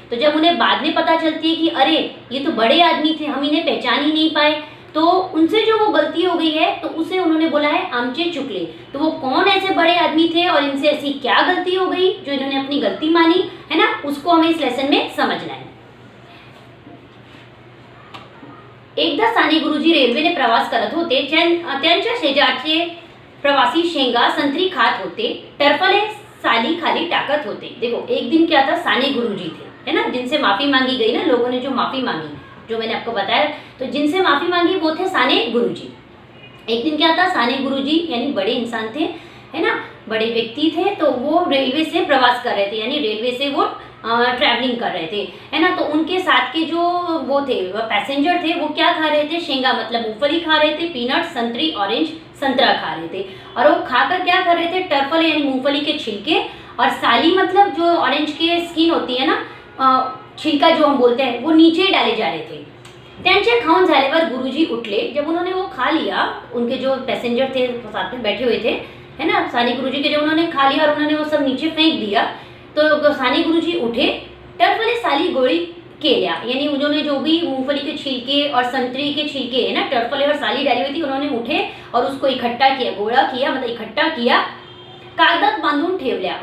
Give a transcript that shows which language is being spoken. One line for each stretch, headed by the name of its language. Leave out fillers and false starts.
Hindi: तो जब उन्हें बाद में पता चलती है कि अरे ये तो बड़े आदमी थे, हम इन्हें पहचान ही नहीं पाए, तो उनसे जो वो गलती हो गई है तो उसे उन्होंने बोला है
Marathi: आमचे चुकले।
Hindi: तो वो कौन ऐसे बड़े आदमी थे और इनसे ऐसी क्या गलती हो गई जो इन्होंने अपनी गलती मानी है ना, उसको हमें इस लेसन में समझना है।
Marathi: एकदा साने गुरुजी रेल्वेने प्रवास करत होते। त्यांच्या शेजारचे प्रवासी शेंगा संत्री खात होते, टरफले साली खाली टाकत होते।
Hindi: देखो एक दिन क्या था, साने गुरुजी थे है ना, जिनसे माफी मांगी गई ना, लोगों ने जो माफी मांगी, जो मैंने आपको बताया, तो जिनसे माफी मांगी वो थे साने गुरुजी। एक दिन क्या था, साने गुरुजी यानी बड़े इंसान थे है ना, बड़े व्यक्ति थे, तो वो रेलवे से प्रवास कर रहे थे, यानी रेलवे से वो ट्रैवलिंग कर रहे थे है ना। तो उनके साथ के जो वो थे पैसेंजर थे, वो क्या खा रहे थे, शेंगा मतलब मूंगफली खा रहे थे, पीनट संतरी ऑरेंज संतरा खा रहे थे। और वो खाकर क्या कर रहे थे, टर्फल यानी मूंगफली के छिलके, और साली मतलब जो ऑरेंज के स्किन होती है ना, छिलका जो हम बोलते हैं, वो नीचे डाले जा रहे थे।
Marathi: त्यांचे खाऊन झाल्यावर गुरुजी उठले।
Hindi: जब उन्होंने वो खा लिया, उनके जो पैसेंजर थे साथ में बैठे हुए थे है ना, सानी गुरुजी के, जब उन्होंने खा लिया और उन्होंने वो सब नीचे फेंक दिया, तो सानी गुरुजी उठे,
Marathi: टरफले साली गोळी केल्या,
Hindi: यानी उन्होंने जो भी मूंगफली के छिलके और संतरी के छिलके है ना, टरफले और साली डाली हुई थी, उन्होंने उठे और उसको इकट्ठा किया, गोला किया मतलब इकट्ठा किया,
Marathi: कागदात बांधून ठेवल्या।